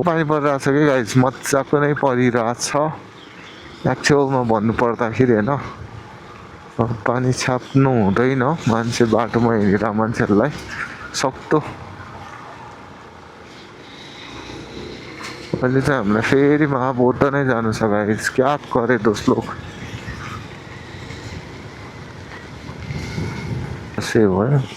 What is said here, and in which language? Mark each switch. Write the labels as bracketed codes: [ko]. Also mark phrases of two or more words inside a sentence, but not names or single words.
[ne] पानी परिरहेछ कि गाइस, मजाको नै परिरहेछ. एक्चुअलमा भन्नु पर्दाखेरि होइन, पानी छाप्नु हुँदैन मान्छे बाटोमा हिँडेर मान्छेहरूलाई सक्दो. अहिले चाहिँ हामीलाई फेरि महाबौद्ध नै जानु छ गाइस. [hi] क्या करे दोस्त लोग. [ne] से भयो.